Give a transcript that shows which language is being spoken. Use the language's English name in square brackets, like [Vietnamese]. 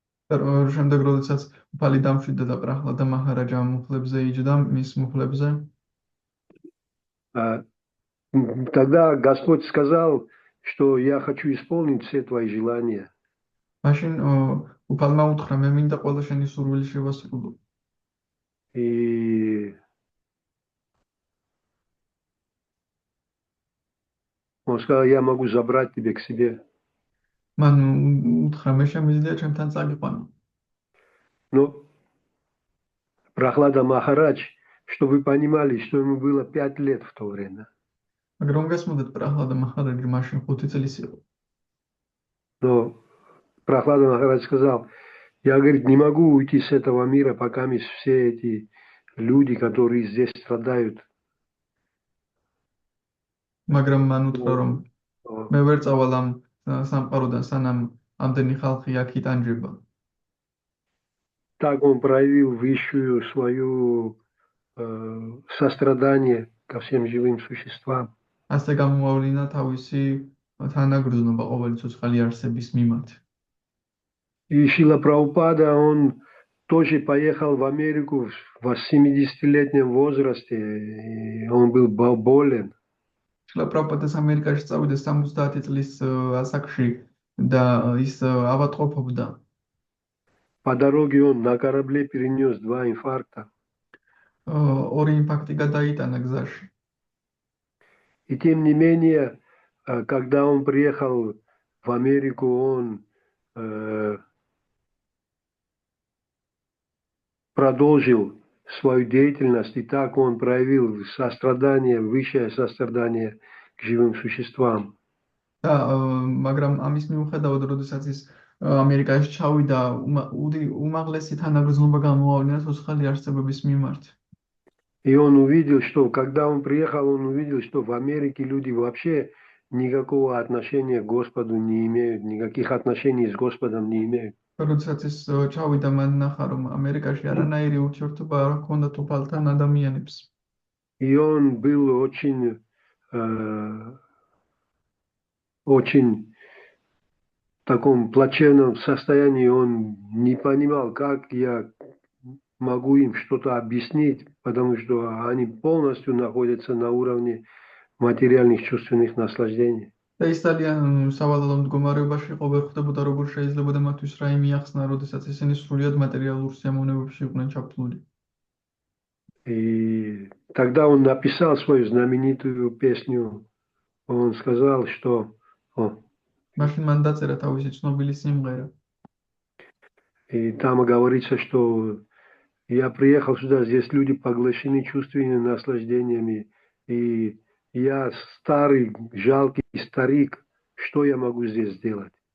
[Georgian] შემდეგ როდესაც უფალი დამშვიდდა და პრაჰლადა მაჰარაჯა მუხლებზე იჯდა მის მუხლებზე [Russian] тогда Господь сказал, что я хочу исполнить все твои желания. [Georgian] მაშინ უფალმა უთხრა მე მინდა ყველა შენი სურვილი შევასრულო. [Russian] И он сказал, я могу забрать тебя к себе. [Georgian] მან უთხრა მე შემიძლია ჩემთან წაგიყვანო. [Russian] Но Прохлада Махарадж, чтобы вы понимали, что ему было 5 лет в то время. [Georgian] მაგრამ გასმოდეთ პრაჰლადა მაჰარაჯი მაშინ 5 წლის იყო. [Russian] Но Прохлада Махарадж сказал, я, говорит, не могу уйти с этого мира, пока все эти люди, которые здесь страдают. [Georgian] მაგრამ მან უთხრა რომ მე ვერ წავალ ამ სამყაროდან სანამ ამდენი ხალხი აქ იტანჯება. [Russian] Так он проявил высшую свою сострадание ко всем живым существам. [Georgian] ასე გამოავლინა თავისი თანაგრძნობა ყოველი ცოცხალი არსების მიმართ. [Russian] И Шрила Прабхупада, он тоже поехал в Америку в 70-летнем возрасте, и он был болен. [Georgian] Шрила Прабхупада ამერიკაში წავიდა 70 წლის ასაკში და ის ავადმყოფობდა. [Russian] По дороге он на корабле перенес 2 инфаркта. [Georgian] ორი ინфарქტი გადაიტანა გზაში. [Russian] И тем не менее, когда он приехал в Америку, он продолжил свою деятельность, и так он проявил сострадание, высшее сострадание к живым существам. [Georgian] და მაგრამ ამის მიუხედავად, როდესაც ის ამერიკაში ჩავიდა, უმაღლესი თანაგრძნობა გამოავლინა ცოცხალი არსებების მიმართ. [Russian] И он увидел, что когда он приехал, он увидел, что в Америке люди вообще никакого отношения к Господу не имеют, никаких отношений с Господом не имеют. [Georgian] როდესაც ის ჩავიდა, მან ნახა, რომ ამერიკაში არანაირი ურთიერთობა არ ჰქონდათ უფალთან ადამიანებს. [Russian] И он был очень в таком плачевном состоянии, он не понимал, как я могу им что-то объяснить, потому что они полностью находятся на уровне материальных чувственных наслаждений. [Georgian] და ის ძალიან სავალალო მდგომარეობაში იყო, ვერ ხვდებოდა როგორ შეიძლება და მათთვის რა იმიახსნა, როდესაც ისინი სრულიად მატერიალურ სიამოვნებებში იყვნენ ჩაფლული. [Russian] И тогда он написал свою знаменитую песню. Он сказал, что [Georgian] მაშინ მან დაწერა თავისი ცნობილი სიმღერა. [Russian] И там говорится, что я приехал сюда, здесь люди поглощены чувственными наслаждениями, и я старый, жалкий старик, что я могу здесь сделать?